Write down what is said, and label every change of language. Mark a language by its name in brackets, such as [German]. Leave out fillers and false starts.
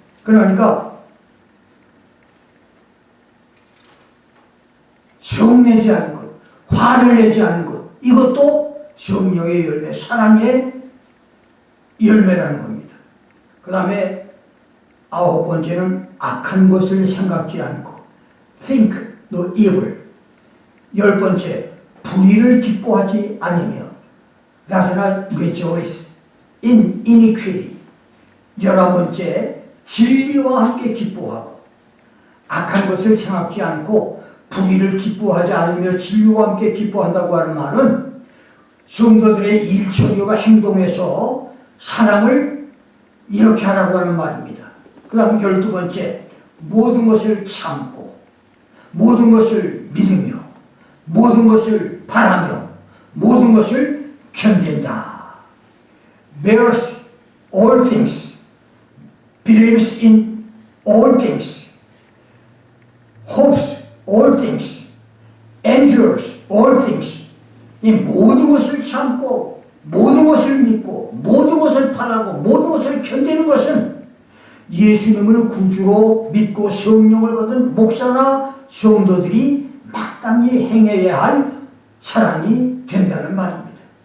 [Korean] 그러니까 성내지 않는 것, 화를 내지 않는 것, 이것도 성령의 열매, 사랑의 열매라는 겁니다. 그 다음에 9번째는 악한 것을 생각지 않고 [English] think no evil. [Korean] 10번째, 불의를 기뻐하지 않으며 [English] does not rejoice in iniquity. [Korean] 11번째, 진리와 함께 기뻐하고 악한 것을 생각지 않고 불의를 기뻐하지 않으며 진리와 함께 기뻐한다고 하는 말은 성도들의 일처리와 행동에서 사랑을 이렇게 하라고 하는 말입니다. 그 다음 12번째, 모든 것을 참고 모든 것을 믿으며 모든 것을 바라며 모든 것을 견딘다. [English] bears all things, believes in all things, hopes all things, endures all things. [Korean] 이 모든 것을 참고 모든 것을 믿고 모든 것을 바라고 모든 것을 견디는 것은 예수님을 구주로 믿고 성령을 받은 목사나 성도들이 마땅히 행해야 할 사랑이 된다는 말입니다.